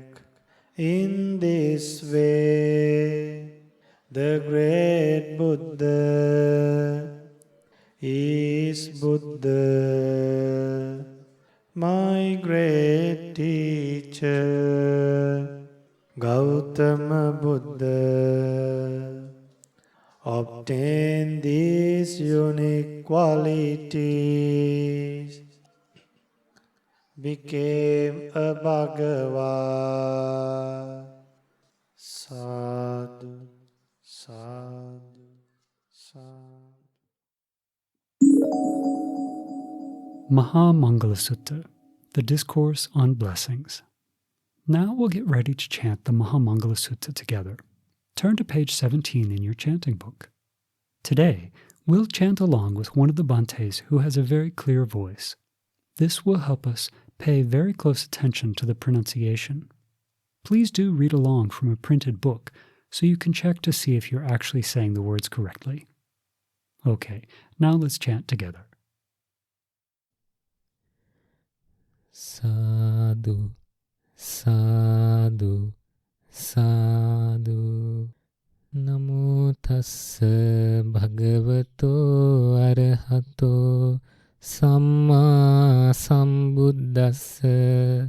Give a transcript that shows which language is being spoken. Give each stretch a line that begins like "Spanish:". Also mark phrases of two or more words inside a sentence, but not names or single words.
English: In this way, the great Buddha is Buddha, my great teacher. Gautama Buddha obtained these unique qualities, became a Bhagava.
Pali: Sadhu, sadhu, sadhu.
English: Mangala Sutta, the Discourse on Blessings. Now we'll get ready to chant the Mangala Sutta together. Turn to page 17 in your chanting book. Today, we'll chant along with one of the Bhantes who has a very clear voice. This will help us pay very close attention to the pronunciation. Please do read along from a printed book so you can check to see if you're actually saying the words correctly. Okay, now let's chant together.
Pali: Sadhu, sadhu, sadhu. Namo tassa bhagavato arahato samma sambuddhassa.